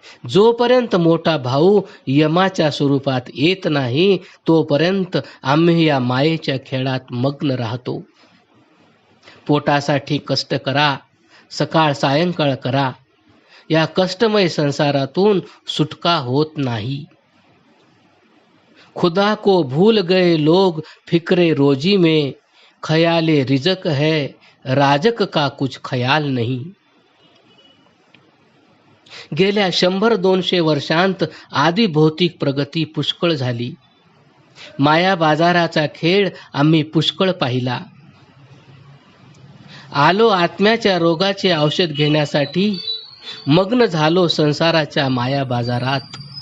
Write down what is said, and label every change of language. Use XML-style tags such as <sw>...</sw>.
<mr>जोपर्यंत मोठा भाऊ यमाच्या स्वरूपात येत नाही तोपर्यंत आम्ही या मायेच्या खेळात मग्न राहतो. पोटासाठी कष्ट करा, सकाळ सायंकाळ करा. या कष्टमय संसारातून सुटका होत नाही.</mr> <hi>खुदा को भूल गए लोग फिक्रे रोजी में, खयाले रिजक है, राजक का कुछ खयाल नहीं.</hi> <mr>गेल्या 100-200 वर्षांत आधी भौतिक प्रगती पुष्कळ झाली. माया बाजाराचा खेळ आम्ही पुष्कळ पाहिला. आलो आत्म्याच्या रोगाचे औषध घेण्यासाठी, मग्न झालो संसाराच्या माया बाजारात.</mr>